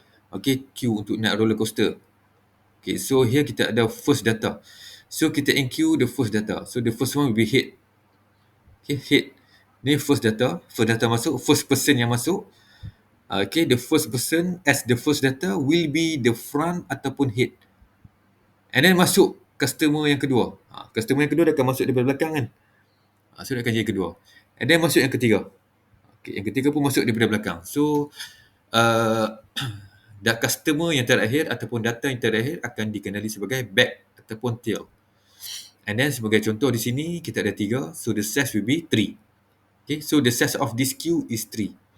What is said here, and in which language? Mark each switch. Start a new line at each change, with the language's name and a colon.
English: Okay, Q
Malay: untuk naik
English: roller coaster. Okay, so here
Malay: kita ada
English: first data. So kita NQ the first data. So the first one will be head. Okay, head. Ni first data. First data masuk. First person
Malay: yang masuk.
English: Okay, the first person as the first data will be the front ataupun head. And then
Malay: masuk customer yang kedua. Customer yang kedua dia akan masuk daripada belakang kan. So dia akan jadi kedua.
English: And then
Malay: masuk yang ketiga. Okay, yang ketiga pun masuk daripada belakang. So customer yang terakhir ataupun data yang terakhir akan dikenali sebagai back ataupun tail.
English: And then
Malay: sebagai contoh di sini kita ada 3.
English: So the size will be 3. Okay, so the size of this queue is 3.